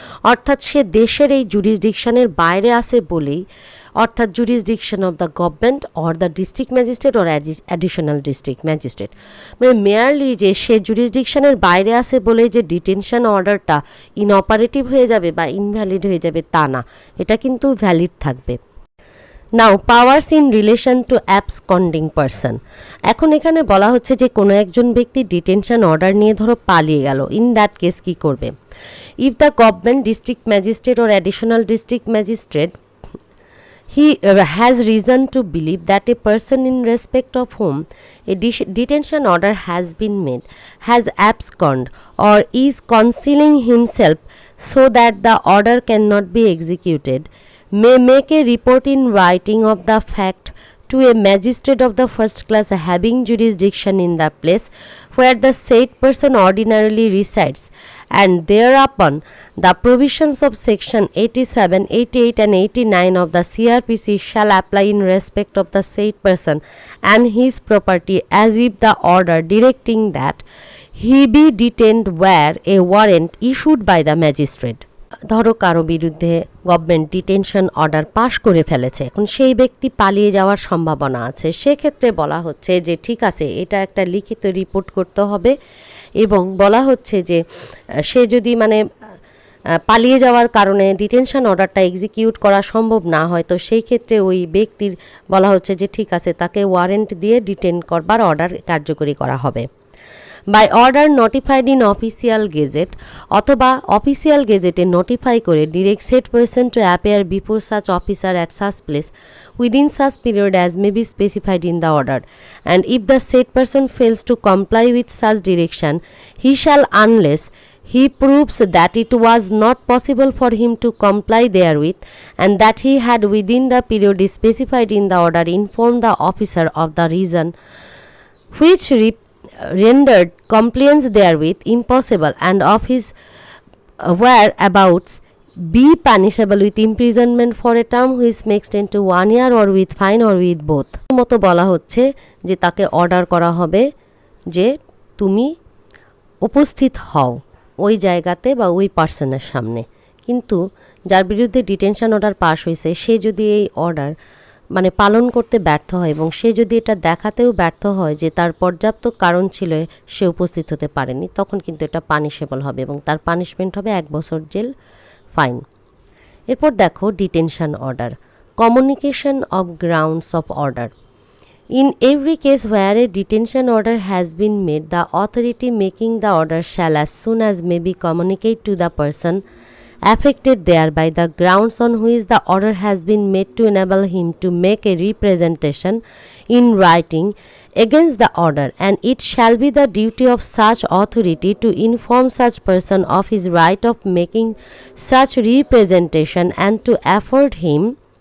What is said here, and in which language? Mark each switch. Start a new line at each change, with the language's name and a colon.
Bangla: অর্থাৎ সে দেশের এই জুরিসডিকশনের বাইরে আসে বলেই, অর্থাৎ jurisdiction of the government or the district magistrate or additional district magistrate, মানে মেয়ারলি যে সে জুরিসডিকশনের বাইরে আসে বলে যে ডিটেনশন অর্ডারটা ইনঅপারেটিভ হয়ে যাবে বা ইনভ্যালিড হয়ে যাবে তা না, এটা কিন্তু ভ্যালিড থাকবে। নাও powers in relation to absconding person. এখন এখানে বলা হচ্ছে যে কোনো একজন ব্যক্তি ডিটেনশন অর্ডার নিয়ে ধরো পালিয়ে গেল,
English: in that case
Bangla: কী করবে?
English: If the government district magistrate or additional district magistrate he has reason to believe that a person in respect of whom a detention order has been made has absconded or is concealing himself so that the order cannot be executed may make a report in writing of the fact to a magistrate of the first class having jurisdiction in the place where the said person ordinarily resides, and thereupon the provisions of section 87, 88 and 89 of the CRPC shall apply in respect of the said person and his property, as if the order directing that he be detained were a warrant issued by the magistrate.
Bangla: ধরো কারো বিরুদ্ধে government detention order পাশ করে ফেলেছে, এখন সেই ব্যক্তি পালিয়ে যাওয়ার সম্ভাবনা আছে, সেক্ষেত্রে বলা হচ্ছে যে ঠিক আছে, এটা একটা লিখিত রিপোর্ট করতে হবে এবং বলা হচ্ছে যে সে যদি পালিয়ে যাওয়ার কারণে ডিটেনশন অর্ডারটা এক্সিকিউট করা সম্ভব না হয়, তো সেই ক্ষেত্রে ওই ব্যক্তির বলা হচ্ছে যে ঠিক আছে, তাকে ওয়ারেন্ট দিয়ে ডিটেন করবার অর্ডার কার্যকরী করা হবে।
English: by order notified in official gazette,
Bangla: অথবা অফিসিয়াল গেজেটে নোটিফাই করে
English: Direct said person to appear before such officer at such place within such period as may be specified in the order, and if the said person fails to comply with such direction he shall unless he proves that it was not possible for him to comply therewith, and that he had within the period specified in the order informed the officer of the reason which rendered compliance therewith impossible, and of his whereabouts be punishable with imprisonment for a term which may extend to 1 year or with fine or with both.
Bangla: মতো বলা হচ্ছে যে তাকে order করা হবে যে তুমি উপস্থিত হও ওই জায়গাতে বা ওই পার্সনের সামনে, কিন্তু যার বিরুদ্ধে ডিটেনশন অর্ডার পাস হয়েছে সে যদি এই অর্ডার পালন করতে ব্যর্থ হয় এবং সে যদি এটা দেখাতেও ব্যর্থ হয় যে তার পর্যাপ্ত কারণ ছিল সে উপস্থিত হতে পারেনি, তখন কিন্তু এটা পানিশেবল হবে এবং তার পানিশমেন্ট হবে 1 বছর জেল, ফাইন। এরপর দেখো detention order, communication of grounds of order.
English: In every case where a detention order has been made, the authority making the order shall as soon as may be communicate to the person affected thereby the grounds on which the order has been made to enable him to make a representation in writing against the order, and it shall be the duty of such authority to inform such person of his right of making such representation and to afford him